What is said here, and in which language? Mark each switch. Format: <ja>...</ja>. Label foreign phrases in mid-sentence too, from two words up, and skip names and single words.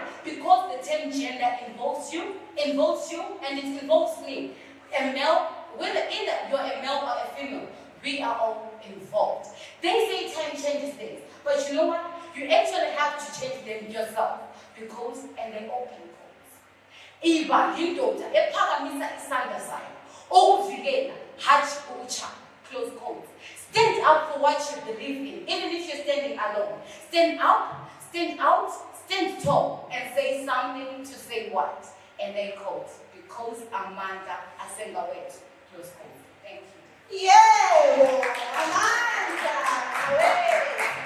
<en>Because the term gender involves you, and it involves me. A male, whether either you're a male or a female, we are all involved. They say time changes things, but you know what? You actually have to change them yourself, because, and they open codes.</en> <nd>Iba yindoda ephakamisa isandla sayo ukuvikela hatshi ukuchana,</nd> <en>close quotes. Stand up for what you believe in, even if you're standing alone. Stand up, stand out, stand tall, and say something to say what? And they quote, because Amanda Asengawet, close quote. Thank you. Yeah! Amanda! Great!</en>